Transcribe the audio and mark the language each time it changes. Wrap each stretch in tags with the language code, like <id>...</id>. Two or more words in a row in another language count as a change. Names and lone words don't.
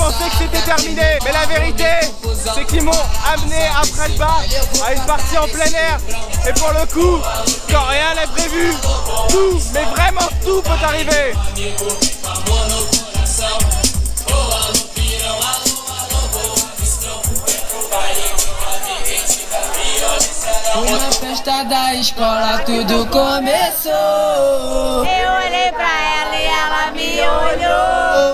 <fr>pensais que c'était terminé, mais la vérité c'est qu'ils m'ont amené après le bar à une partie en plein air. Et pour le coup, quand rien n'est prévu, tout, mais vraiment tout peut arriver.</fr> <pt>Na festa da escola tudo começou. Eu olhei pra ela e ela me olhou.</pt>